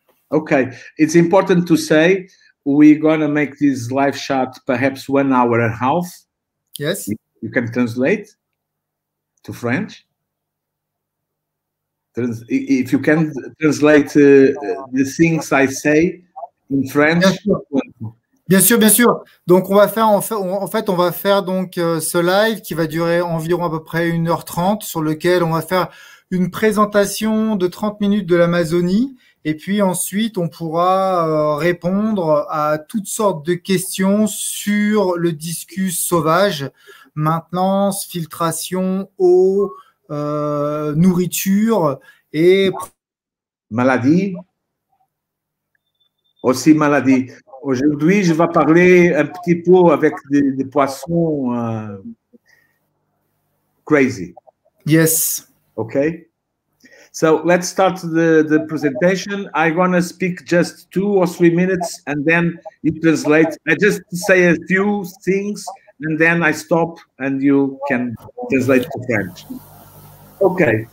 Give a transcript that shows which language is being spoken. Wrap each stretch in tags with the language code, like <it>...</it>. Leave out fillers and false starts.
<en>Okay, it's important to say we're gonna make this live chat perhaps 1 hour and a half. Yes. You can translate to French. If you can translate the things I say in French.</en> <fr>Bien sûr. Donc on va faire donc ce live qui va durer environ à peu près 1h30 sur lequel on va faire une présentation de 30 minutes de l'Amazonie et puis ensuite on pourra répondre à toutes sortes de questions sur le discus sauvage, maintenance, filtration, eau, nourriture et maladie. Aussi maladie. Aujourd'hui, je vais parler un petit peu avec des poissons crazy.</fr> <en>Yes. Okay. So let's start the presentation. I'm gonna speak just 2 or 3 minutes, and then you translate. I just say a few things, and then I stop, and you can translate to French. Okay.</en>